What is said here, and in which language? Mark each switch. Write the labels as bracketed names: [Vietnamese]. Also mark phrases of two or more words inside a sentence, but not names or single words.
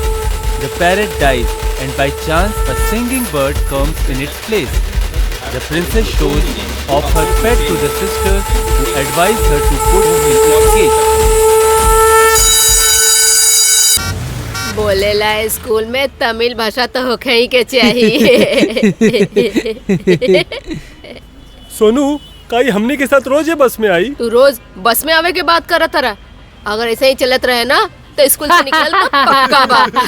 [English] The parrot dies, and by chance a singing bird comes in its place. The princess shows off her pet to the sisters, who advise her to put it in its cage. [Bhojpuri] बोलेला स्कूल में तमिल भाषा तो होखे ही के चाहिए। सोनू, काई हमने के साथ रोज ये बस में आई? तू रोज बस में आवे के बात करत रहा। अगर ऐसे ही चलत रहे ना तो स्कूल से निकल पक्का बा।